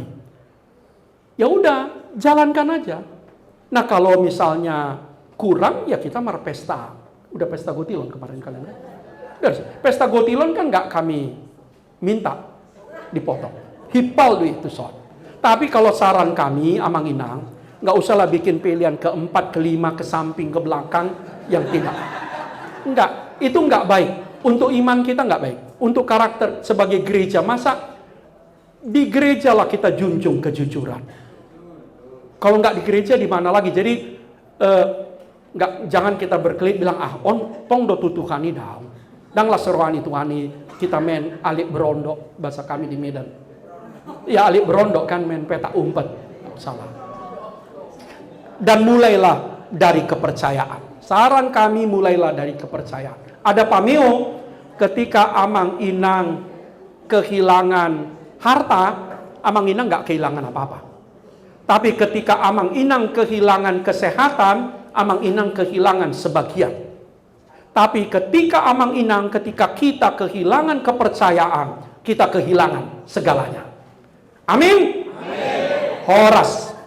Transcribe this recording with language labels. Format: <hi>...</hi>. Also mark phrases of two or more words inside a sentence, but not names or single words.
<id>Ya udah, jalankan aja. Nah kalau misalnya kurang, ya kita marpesta. Udah pesta gotilon kemarin kalian kan? Pesta gotilon kan nggak kami minta dipotong. Hipal itu soal. Tapi kalau saran kami,</id> <bbc>amang inang,</bbc> <id>nggak usahlah bikin pilihan keempat, kelima, ke samping, ke belakang, yang tidak. Enggak, itu nggak baik. Untuk iman kita nggak baik. Untuk karakter sebagai gereja, masa di gereja lah kita junjung kejujuran. Kalau nggak di gereja di mana lagi? Jadi jangan kita berkelit bilang</id> <bbc>tong do tutuhani daun. Dang lah seruani tuhani</bbc> <id>kita main alik berondok bahasa kami di Medan. Ya alik berondok kan main peta umpet. Salah. Dan mulailah dari kepercayaan. Saran kami mulailah dari kepercayaan. Ada pameo ketika</id> <bbc>amang inang</bbc> <id>kehilangan harta,</id> <bbc>amang inang</bbc> <id>nggak kehilangan apa-apa. Tapi ketika</id> <bbc>amang inang</bbc> <id>kehilangan kesehatan,</id> <bbc>amang inang</bbc> <id>kehilangan sebagian. Tapi ketika ketika kita kehilangan kepercayaan, kita kehilangan segalanya. Amin. Horas.</id>